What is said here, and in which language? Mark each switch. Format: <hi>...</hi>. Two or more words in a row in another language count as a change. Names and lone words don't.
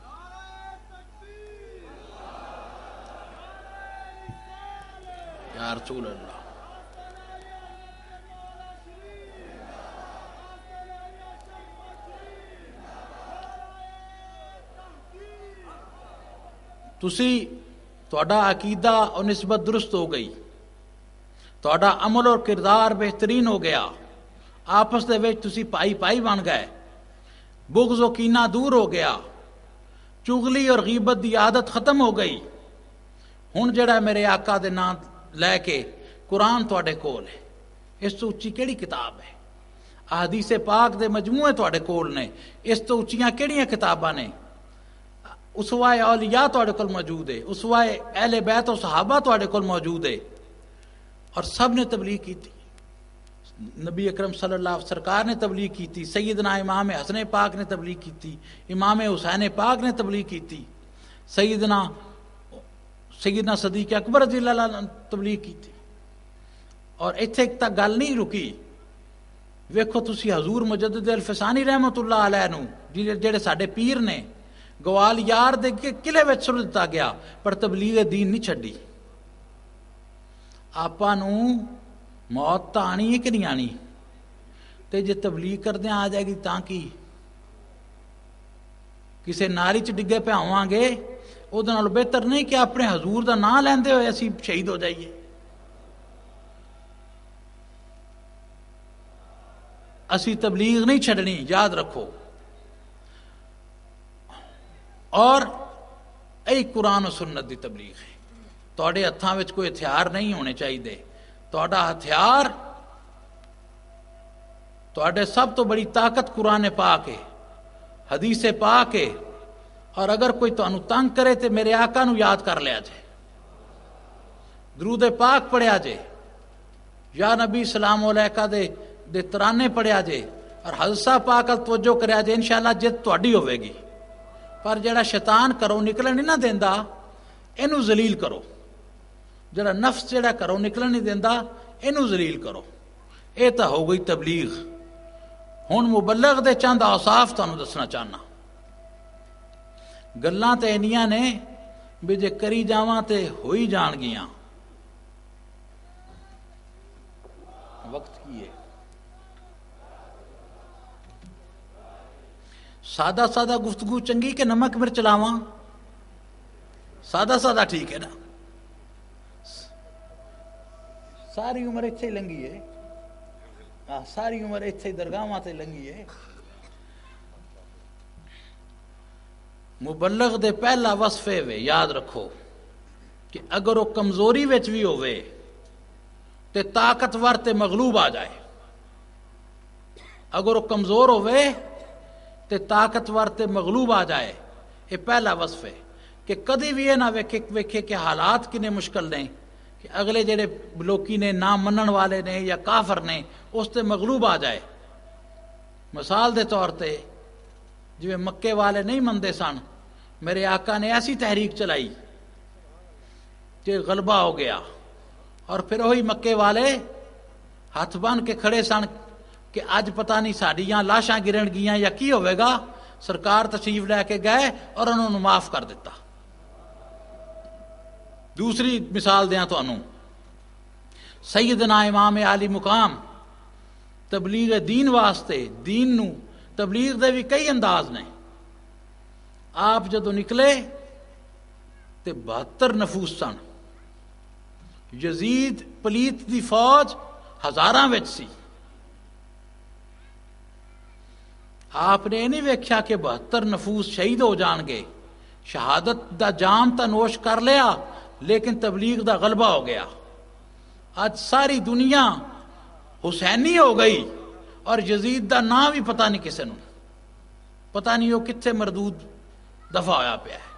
<ar>یا رسول اللہ،</ar> <pa>تسی تہاڈا عقیدہ اور نسبت درست ہو گئی، تہاڈا عمل اور کردار بہترین ہو گیا، آپس دے وچ تسی پائی پائی بن گئے، بغض و کینہ دور ہو گیا، چغلی اور غیبت دی عادت ختم ہو گئی۔ ہن جڑا میرے آقا دے نام لے کے قرآن تواڈے کول ہے، اس تو اچھی کیڑی کتاب ہے؟ احادیث پاک دے مجموعے تواڈے کول نے، اس تو اچھیاں کیڑیاں کتاباں نے؟ اسوہ اولیاء تواڈے کول موجود ہے، اسوہ اہل بیت و صحابہ تواڈے کول موجود ہے،</pa> <ur>اور سب نے تبلیغ کی تھی۔ نبی اکرم</ur> <ar>صلی اللہ علیہ وسلم</ar> <ur>سرکار نے تبلیغ کی تھی، سیدنا امام حسن پاک نے تبلیغ کی تھی، امام حسین پاک نے تبلیغ کی تھی، سیدنا صدیق اکبر</ur> <ar>رضی اللہ عنہ</ar> <ur>نے تبلیغ کی تھی۔</ur> <pa>اور ایتھے تک گل نہیں رکی، ویکھو تسی حضور مجدد الفسانی</pa> <ar>رحمت اللہ علیہ</ar> <pa>نو جڑے ساڈے پیر نے گوال یار دے کے قلعے وچ سٹ دتا گیا، پر تبلیغ دین نہیں چھڈی۔ آپاں نوں موت تاں آنی ہے کہ نہیں آنی؟ تے جے تبلیغ کردے آ جائے گی تاں کی کسے ناری چ ڈگے پہ آواں گے، وہ نال بہتر نہیں کہ اپنے حضور دا نام لیندے ہوئے اسی شہید ہو جائیے۔ اسی تبلیغ نہیں چھڈنی، یاد رکھو. اور اے قرآن و سنت دی تبلیغ ہے. تواڈے ہتھاں وچ کوئی ہتھیار نہیں ہونے چاہیے. تواڈا ہتھیار، تواڈے سب تو بڑی طاقت قرآن پاک ہے، حدیث پاک ہے. اور اگر کوئی تانوں تنگ کرے تے میرے آقا نو یاد کر لیا جے، درود پاک پڑھیا جے، یا نبی</pa> <ar>سلام علیکہ</ar> <pa>دے ترانے پڑھیا جے، اور حضرت صاحب پاک ال توجہ کریا جے، انشاءاللہ جت تواڈی ہوے گی. پر جڑا شیطان کرو نکلن نہیں نہ دیندا، اینو ذلیل کرو. جڑا نفس جڑا کرو نکلن نہیں دیندا، اینو ذلیل کرو. اے تا ہو گئی تبلیغ. ہن مبلغ دے چند اوصاف تانوں دسنا چاہنا. گلاں تے انیاں نے بھی جے کری جاواں تے ہوئی جان گیاں. وقت کی ہے؟ سادہ سادہ گفتگو چنگی کہ نمک مرچ لاواں؟ سادہ سادہ ٹھیک ہے نا. ساری عمر اتھے ہی لنگی ہے، ساری عمر اتھے درگاہاں تے لنگی ہے. مبلغ دے پہلا وصفے وے، یاد رکھو کہ اگر وہ کمزوری وچ بھی ہوئے تے طاقتور تے مغلوب آ جائے. اگر وہ کمزور ہوئے تے طاقتور تے مغلوب آ جائے. یہ پہلا وصف ہے کہ کدی بھی یہ نہ ویکھے کہ حالات کنے مشکل نے، کہ اگلے جڑے لوکی نے نہ منن والے نے یا کافر نے اس تے مغلوب آ جائے. مثال دے طور تے جویں مکے والے نہیں مندے سن،</pa> <ur>میرے آقا نے ایسی تحریک چلائی کہ غلبہ ہو گیا.</ur> <pa>اور پھر وہی مکے والے ہاتھ بن کے کھڑے سن کہ اج پتہ نہیں ساڈیاں لاشاں گرن گیاں یا کی ہوئے گا. سرکار تشریف لے کے گئے اور انہوں نے معاف کر دیتا. دوسری مثال دیاں تانوں، سیدنا امام عالی مقام تبلیغ دین واسطے، دین نو تبلیغ دے بھی کئی انداز نے. آپ جدو نکلے تے 72 نفوس سن. یزید پلیت دی فوج ہزاراں وچ سی. آپ نے نہیں ویکھیا کہ 72 نفوس شہید ہو جان گے، شہادت دا جام تا نوش کر لیا، لیکن تبلیغ دا غلبہ ہو گیا. آج ساری دنیا حسینی ہو گئی اور یزید دا نام بھی پتہ نہیں کسے نو، پتہ نہیں وہ کتھے مردود دفع ہویا پیا ہے.</pa>